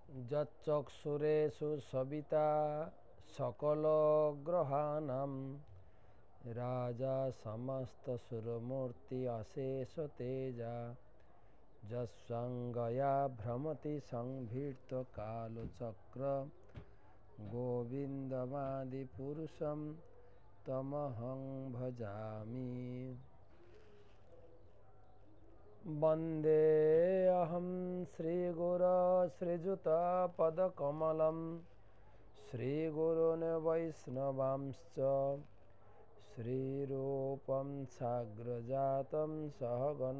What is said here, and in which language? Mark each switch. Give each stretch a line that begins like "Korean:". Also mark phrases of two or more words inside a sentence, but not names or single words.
Sanskrit: যচ্চক্ষুরেষু সবিতা সকল গ্রহাণাম রাজা সমস্ত সুরমূর্তি অশেষ তেজা যৎসঙ্গয়া ভ্রমতি সংভীর্ত কালচক্র গোবিন্দমাদি পুরুষম তমহং ভজামি। वन्दे अहं श्रीगुरो श्रीयुतपदकमलं श्रीगुरून् वैष्णवांश्च श्रीरूपं साग्रजातं सहगण